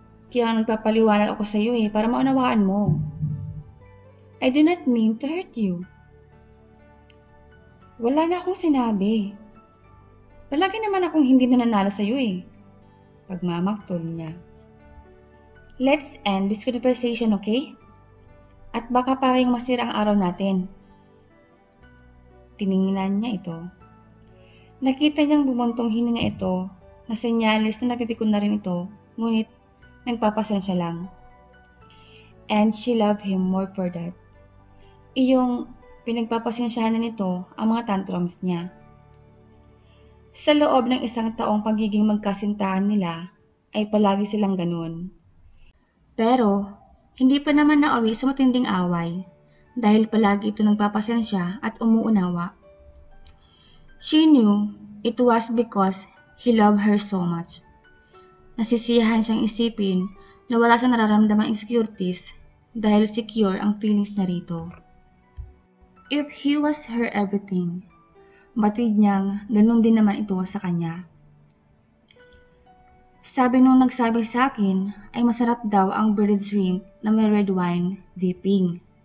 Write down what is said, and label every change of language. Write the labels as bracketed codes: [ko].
[tl] Kaya nagpapaliwanag ako sa iyo para maunawaan mo. [en] I do not mean to hurt you. [tl] Wala na akong sinabi. Palagi naman akong hindi nananalo sa iyo Pagmamaktol niya. [en] Let's end this conversation, okay? [tl] At baka parang masira ang araw natin. Tiningnan niya ito. Nakita niyang bumuntong hininga ito na senyales na napipikon na rin ito, ngunit nagpapasensya lang. [en] And she loved him more for that. [tl] Iyong pinagpapasensyahan na nito ang mga tantrums niya. Sa loob ng isang taong pagiging magkasintahan nila, ay palagi silang ganun. Pero, hindi pa naman nauwi sa matinding away dahil palagi ito nagpapasensya at umuunawa. [en] She knew it was because he loved her so much. [tl] Nasisiyahan siyang isipin na wala siyang nararamdamang insecurities dahil secure ang feelings niya rito. [en] If he was her everything, [tl] batid niyang ganun din naman ito sa kanya. Sabi nung nagsabi sa akin ay masarap daw ang breaded shrimp na may red wine dipping.